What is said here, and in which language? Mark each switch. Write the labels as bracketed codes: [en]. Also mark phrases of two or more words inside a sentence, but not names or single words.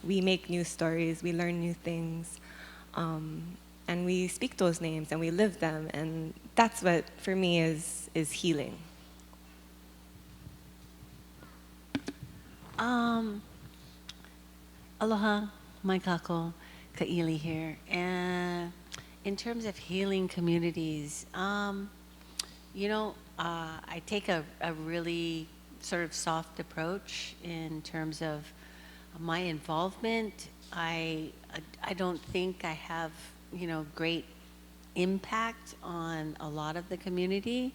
[en] We make new stories, we learn new things, and we speak those names and we live them, and that's what, for me, is healing. [haw] Aloha, mai kako, Ka'ili here. [en] And in terms of healing communities, I take a really sort of soft approach in terms of my involvement. I don't think I have, great impact on a lot of the community,